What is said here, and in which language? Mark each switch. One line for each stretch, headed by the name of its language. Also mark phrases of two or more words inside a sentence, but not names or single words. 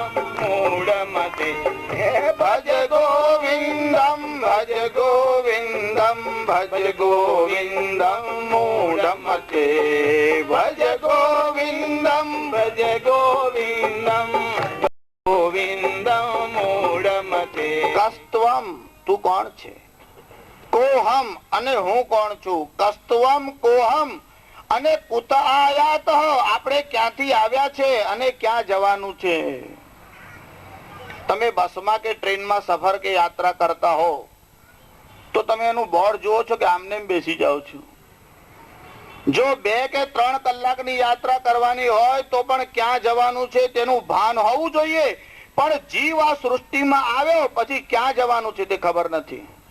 Sanskrit: मूढ़मते भज गोविंदम भज गोविंदम भज गोविंदम मूढ़मते भज गोविंदम भज गोविंदम गोविंदम मूढ़मते कस्त्वम
Gujarati: તું કોણ છે
Sanskrit: कोहम
Gujarati: અને હું કોણ છું
Sanskrit: कस्त्वम कोहम अने कुत आयात
Gujarati: આપણે ક્યાંથી આવ્યા છે અને ક્યાં જવાનું છે તમે બસમાં કે ટ્રેનમાં સફર કે યાત્રા કરતા હો તો તમે એનું બોર્ડ જુઓ છો કે આમને બેસી જાઓ છો જો 2 કે 3 કલાકની યાત્રા કરવાની હોય તો પણ ક્યાં જવાનું છે તેનું ભાન હોવું જોઈએ પણ જીવ આ સૃષ્ટિમાં આવ્યો પછી ક્યાં જવાનું છે તે ખબર નથી